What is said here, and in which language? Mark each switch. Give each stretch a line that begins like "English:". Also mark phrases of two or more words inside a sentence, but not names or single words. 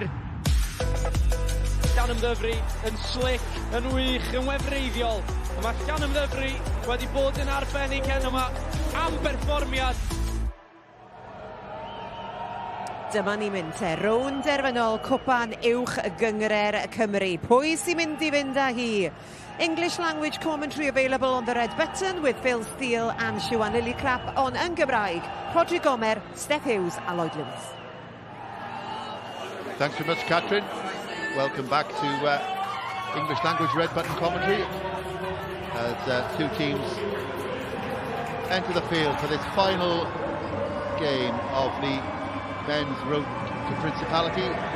Welsh: Llandovery yn slick, yn wych, yn wefreiddiol. Mae Llandovery wedi bod yn arbennig heno yma am perfformiad. Dyma ni mynd te, rownd derfynol cwpan uwch gyngred Cymru. Pwy sy'n mynd i fynd â hi?
English: English language commentary available on the red button with Phil Steele and Siwan Lillycrap on
Welsh: yn Gymraeg.
English: Rodri Gomer, Steph Hughes a Lloyd Lewis. Thanks very much, Catherine. Welcome back to English language red button commentary as two teams enter the field for this final game of the men's road to Principality.